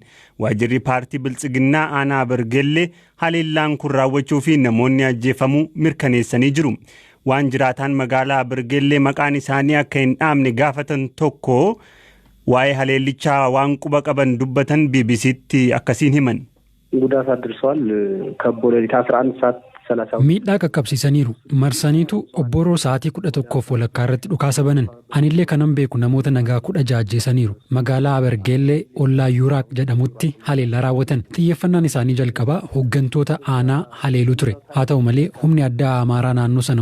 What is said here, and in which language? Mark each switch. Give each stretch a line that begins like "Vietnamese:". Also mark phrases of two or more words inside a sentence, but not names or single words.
Oromo: Waajjirri paartii Biltsiginnaa aanaa Bergillee haleellaan kun raawwachuu fi namoonni ajjeefamuu mirkaneessanii jiru. Waan jiraataan magaalaa Bergillee maqaan isaanii akka hin dhaamne gaafatan tokko waa'ee haleellichaa waan quba qaban dubbatan BBC'tti akkasiin himan.
Amharic: ጉዳት አድርሷል ከቦ ሌሊት 11 ሰዓት 30
Oromo: miidhaa qaqqabsiisaniiru marsaniitu obboroo sa'aatii 11 walakkaa irratti dhukaasa banan anillee kanan beeku namoota nagaa 10 ajjeesaniiru magaalaa Bergeellee ollaa Yuuraaq jedhamutti haleellaa raawwatan xiyyeeffannaan isaanii jalqabaa hooggantoota aanaa haleeluu ture haa ta'u malee humni addaa Amaaraa naannoo sana